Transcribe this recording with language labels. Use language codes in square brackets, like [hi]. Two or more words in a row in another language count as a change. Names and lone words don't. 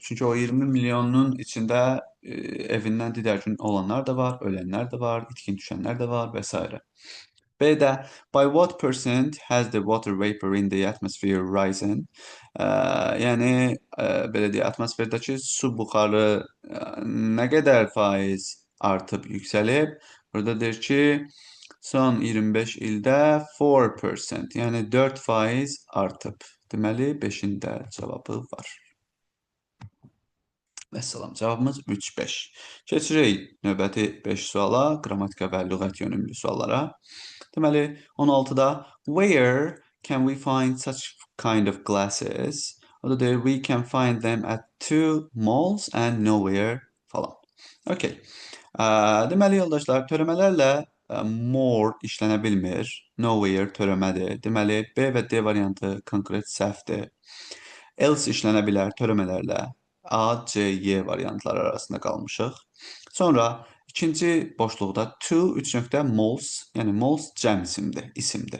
[az] Çünki o 20 milyonun içində evindən didərgin olanlar da var, ölənlər də var, itkin düşənlər də var və s. [en] B-də by what percent has the water vapor in the atmosphere risen? [az] Yəni belə deyək, atmosferdəki su buxarı nə qədər faiz artıb, yüksəlib? Burada deyir ki, son 25 ildə 4%, yəni 4% artıb. Deməli, 5-in də cavabı var. Vəssalam, cavabımız 3-5. Keçirik növbəti 5 suala, qrammatika və lüğət yönümlü suallara. [en] Deməli, 16-da where can we find such kind of glasses? [az] O da deyir, [en] we can find them at 2 malls and nowhere falan. Okay. [az] Deməli, yoldaşlar, törəmələrlə more işlənə bilmir. Nowhere törəmədir. Deməli, B və D variantı konkret səhvdir. Else işlənə bilər törəmələrlə. A, C, Y variantları arasında qalmışıq. Sonra ikinci boşluqda [en] to 3 malls, [az] yəni malls cəm isimdir.